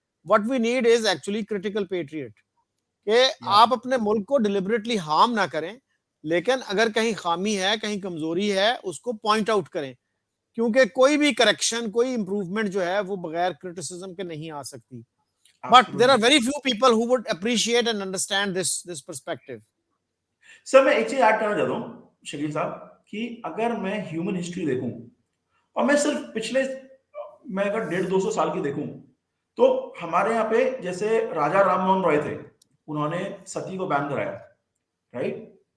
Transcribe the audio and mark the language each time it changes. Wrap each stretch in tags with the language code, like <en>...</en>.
<en>what we need is actually critical patriot,</en> <hi>कि या आप अपने मुल्क को डिलिबरेटली हार्म ना करें, लेकिन अगर कहीं खामी है, कहीं कमजोरी है, उसको पॉइंट आउट करें। क्योंकि कोई भी करेक्शन, कोई इंप्रूवमेंट जो है वो बगैर क्रिटिसिज्म के नहीं आ सकती।</hi> <en>But there are absolutely. very few people who would appreciate and understand this perspective.</en> <hi>Sir मैं एक चीज ऐड करना चाहता हूँ शकील साहब, कि अगर मैं ह्यूमन हिस्ट्री देखूं, और मैं सिर्फ पिछले, मैं अगर 150-200 साल की देखूं तो हमारे यहाँ पे जैसे राजा राममोहन रॉय थे, उन्होंने सती को बैन कराया, राइट?</hi>